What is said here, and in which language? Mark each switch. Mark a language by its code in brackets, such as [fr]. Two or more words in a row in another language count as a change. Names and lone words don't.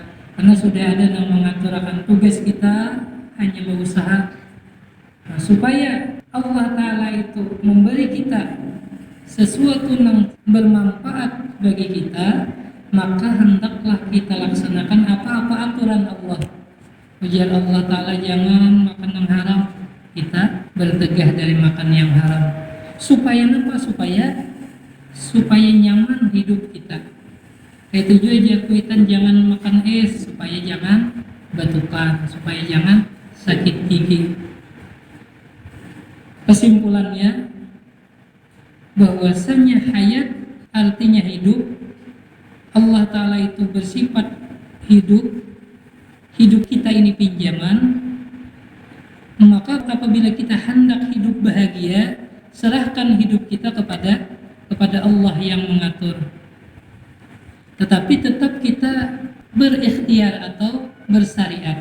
[id] Karena sudah ada yang mengaturkan tugas kita, hanya berusaha supaya Allah Ta'ala itu memberi kita sesuatu yang bermanfaat bagi kita, maka hendaklah kita laksanakan apa-apa aturan Allah. Ujar Allah Ta'ala, jangan makan yang haram, kita bertegah dari makan yang haram. Supaya apa? Supaya nyaman hidup kita. [bjn] Itu juga kuitan jangan makan es, supaya jangan batukan, supaya jangan sakit gigi. [id] Kesimpulannya, bahwasanya hayat artinya hidup. Allah Ta'ala itu bersifat hidup. Hidup kita ini pinjaman. Maka apabila kita hendak hidup bahagia, serahkan hidup kita kepada Allah yang mengatur. Tetapi tetap kita berikhtiar atau bersyariat.